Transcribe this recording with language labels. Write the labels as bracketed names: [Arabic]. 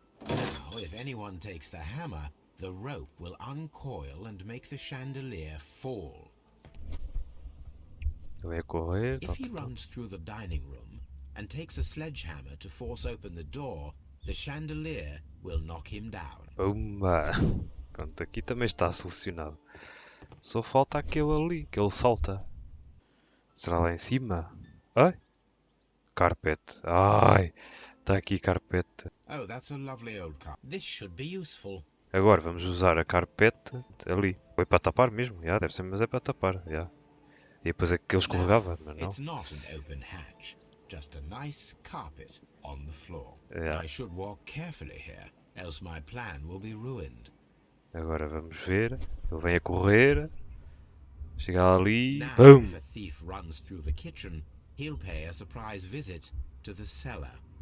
[English] Now, if anyone takes the hammer, the rope will uncoil and make the chandelier fall. [Portuguese] Ele vai correr. [English] If he runs through the dining room and takes a sledgehammer to force open the door, the chandelier will knock him down. [Portuguese] Pumba! Pronto, aqui também está solucionado. Só falta aquele ali, que ele salta. Será lá em cima? Ai! Carpete. Ai! Está aqui carpete. [English] Oh, that's a lovely old car. This should be useful. [Portuguese] Agora vamos usar a carpete ali. Foi para tapar mesmo? Já, deve ser, mas é para tapar. Já. E depois é que ele escorregava, mas não. [English] It's not an open hatch, just a nice carpet on the floor. Yeah. I should walk carefully here, else my plan will be ruined. [Portuguese] Agora vamos ver. Ele vem a correr. Chega ali. [English] Now, BUM! if a thief runs through the kitchen, he'll pay a surprise visit to the cellar.